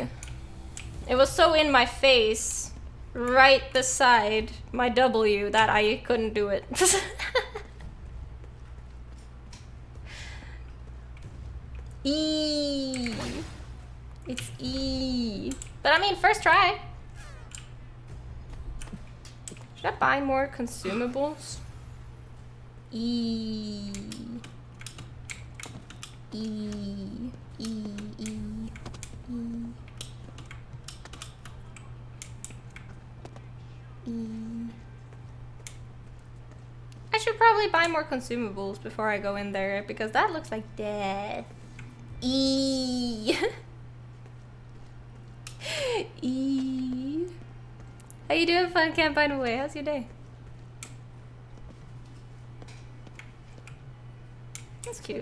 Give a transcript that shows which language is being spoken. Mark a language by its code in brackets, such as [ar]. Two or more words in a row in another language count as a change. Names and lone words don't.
[en] It was so in my face, right beside my W, that I couldn't do it. E. It's E. But I mean, first try. Should I buy more consumables? E. E. E. E. E. I should probably buy more consumables before I go in there because that looks like death. E. E. How you doing, fun? Can't find a way. How's your day? That's cute.